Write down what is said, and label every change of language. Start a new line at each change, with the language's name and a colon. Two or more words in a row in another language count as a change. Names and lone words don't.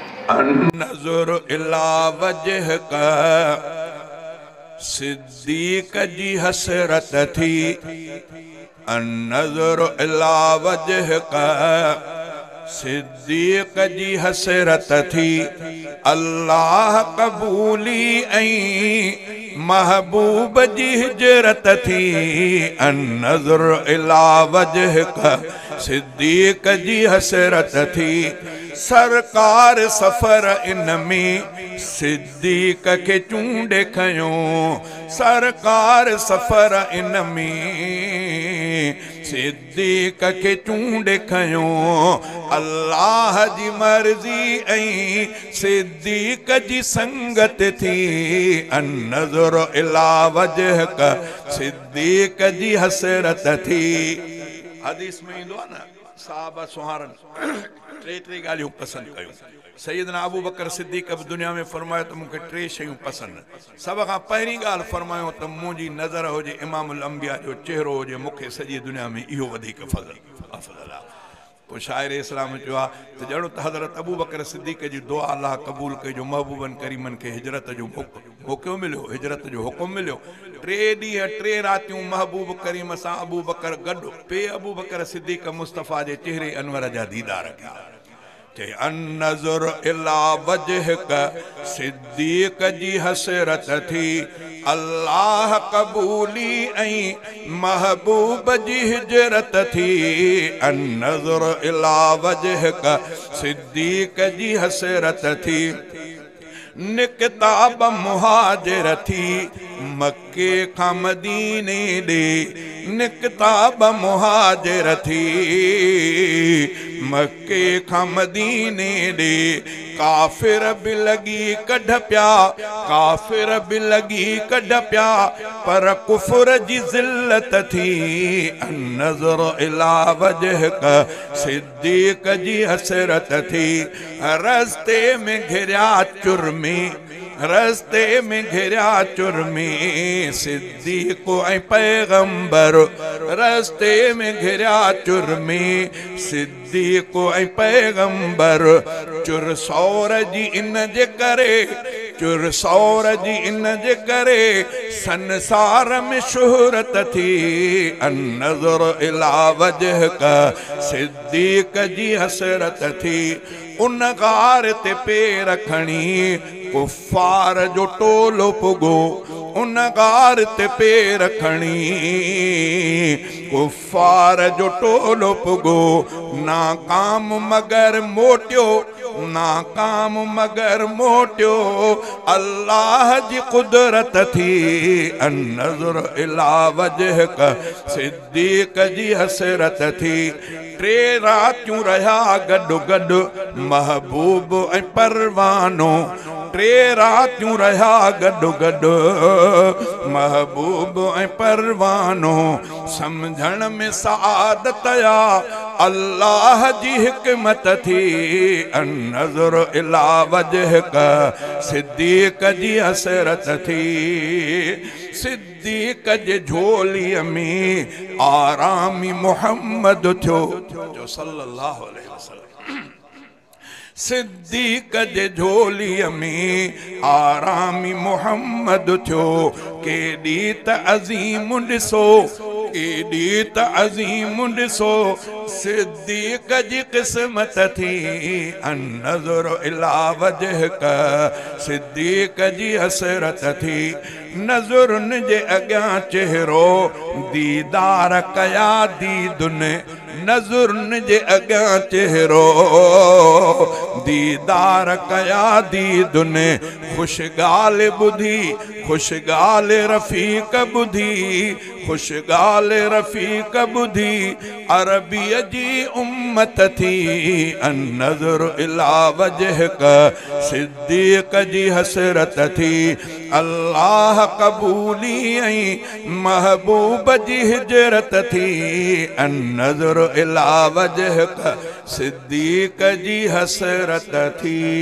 Arabic: النظر إلى وجهك
Sindhi: صديق جي حسرت ٿي.
Arabic: النظر إلى وجهك
Sindhi: صديق جي حسرت ٿي. الله قبولي ۽ محبوب جي هجرت ٿي.
Arabic: النظر إلى وجهك
Sindhi: صديق جي حسرت ٿي. سرڪار سفر ان ۾ صديق کي چونڊ کنيو. سرڪار سفر ان ۾ صديق کي چونڊ کنيو. الله جي مرضي ۽ صديق جي سنگت ٿي.
Arabic: النظر إلى وجهك
Sindhi: صديق جي حسرت ٿي. حديث ۾ ايندو آهي نه، صحابه سهارن ٽي ٽي ڳالهيون پسند ڪيون. سيدنا ابو بڪر صديق به دنيا ۾ فرمايو ته مونکي ٽي شيون پسند. سڀ کان پهرين ڳالهه فرمايو ته منهنجي نظر هجي امام الانبياء جو چهرو هجي، مونکي سڄي دنيا ۾ اهو وڌيڪ فضل، افضل آهي. پوءِ شاعر اسلام چيو آهي ته ڄڻو ته حضرت ابو بڪر صديق جي دعا الله قبول ڪئي جو محبوبن ڪريمن کي هجرت جو موقعو، موقعو مليو، هجرت جو حڪم مليو. ٽي ڏينهن، ٽي راتيون محبوب ڪريم سان ابو بڪر گڏ پي ابو بڪر صديق مصطفيٰ جي چهري انور جا ديدار ڪيا. چئي،
Arabic: النظر إلى وجهك
Sindhi: صديق جي حسرت ٿي. الله قبولي ۽ محبوب جي هجرت ٿي.
Arabic: النظر إلى وجهك
Sindhi: صديق جي حسرت ٿي. نڪتا ٻه مهاجر ٿي مڪي کان مديني ڏي. نڪتا ٻه مهاجر ٿي مڪي کان مديني ڏي. ڪافر به لڳي ڪڍ پيا، ڪافر به لڳي ڪڍ پيا، پر ڪفر جي ذلت ٿي.
Arabic: النظر إلى وجهك
Sindhi: صديق جي حسرت ٿي. رستي ۾ گهريا چرمي، رستي ۾ گهريا چرمي، صديق ۽ پيغمبر. رستي ۾ گهريا چرمي، صديق ۽ پيغمبر. چر سور جي ان جي ڪري، چر سور جي ان جي ڪري سنسار ۾ شهرت ٿي.
Arabic: النظر إلى وجهك
Sindhi: صديق جي حسرت ٿي. ان غار تي پير کڻي ڪفار جو ٽولو پڳو، ان غار تي پير کڻي ڪفار جو ٽولو پڳو. ناڪام مگر موٽيو، ناڪام مگر موٽيو. الله جي قدرت ٿي.
Arabic: النظر إلى وجهك
Sindhi: صديق جي حسرت ٿي. ٽي راتيون رهيا گڏ گڏ محبوب ۽ پروانو. ٽي راتيون رهيا گڏ گڏ محبوب ۽ پروانو. سمجهڻ ۾ سعادت آ الله جي حڪمت ٿي.
Arabic: النظر إلى وجهك
Sindhi: صديق جي حسرت ٿي. صديق جي جھوليءَ ۾ آرامي محمد ٿيو.
Arabic: جو صلي الله عليه وسلم.
Sindhi: صديق جي جھوليءَ ۾ آرامي محمد ٿيو. ڪيڏي ته عظيم ڏسو، ڪيڏي ته عظيم ڏسو صديق جي قسمت ٿي.
Arabic: النظر إلى وجهك
Sindhi: صديق جي حسرت ٿي. نظرن جي اڳيان چهرو ديدار ڪيا ديدن، نظرن جي اڳيان چهرو ديدار ڪيا ديدن. خوش ڳالهه ٻڌي، خوش ڳالهه رفيق ٻڌي، خوش ڳالهه رفيق ٻڌي عربيءَ جي امت ٿي.
Arabic: النظر إلى وجهك
Sindhi: صديق جي حسرت ٿي. الله قبولي ۽ محبوب جي هجرت ٿي.
Arabic: النظر إلى وجهك
Sindhi: صديق جي حسرت ٿي.